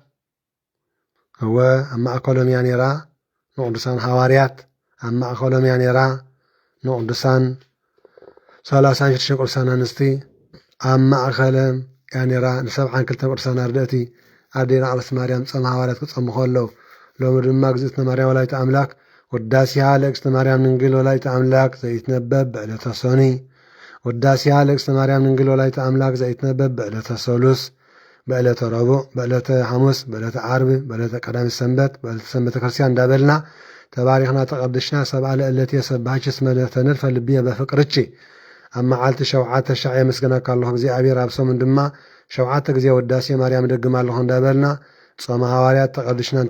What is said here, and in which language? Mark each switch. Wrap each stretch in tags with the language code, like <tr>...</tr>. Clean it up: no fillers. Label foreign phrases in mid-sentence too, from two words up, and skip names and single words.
<ti>ኣብ ማእከሎም እያ ነይራ ንቅዱሳን ሃዋርያት ኣብ ማእከሎም እያ ነይራ ንቅዱሳን 36 ቅዱሳን አንስቲ ኣብ ማእከሎም እያ ነይራ ን72 ቅዱሳን አርድእቲ አዴና ቅድስት ማርያም ጾመ ሃዋርያት ክጾሙ ከለዉ ሎሚ ድማ</ti> <gez>እግዝእትነ ማርያም ወላዲተ አምላክ ውዳሴሃ ለእግዝእትነ ማርያም ድንግል ወላዲተ አምላክ ዘይትነበብ በዕለተ ሶኒ ውዳሴሃ ለእግዝእትነ ማርያም ድንግል ወላዲተ አምላክ ዘይትነበብ በዕለተ ሰሉስ በዕለተ ረቡዕ በዕለተ ሐሙስ በዕለተ ዓርብ በዕለተ ቀዳሚት ሰንበት በዕለተ ሰንበተ ክርስቲያን</gez> <ti>እንዳበልና ተባሪኽና ተቀድሽና</ti> <gez>ሰብአ ለዕለትየ ሰባሕቺ እስመ ተነድፈ ልብየ በፍቅርቺ</gez> <ti>ኣብ መዓልቲ 7 ሻዕ የመስገነካ ኣለኹ እግዚኣብሔር ኣብ ሰሙን ድማ 7 ግዜ ውዳሴ ማርያም ደግም ኣለኹ እንዳበልና ጾመ ሃዋርያት ተቀድሽናን</ti>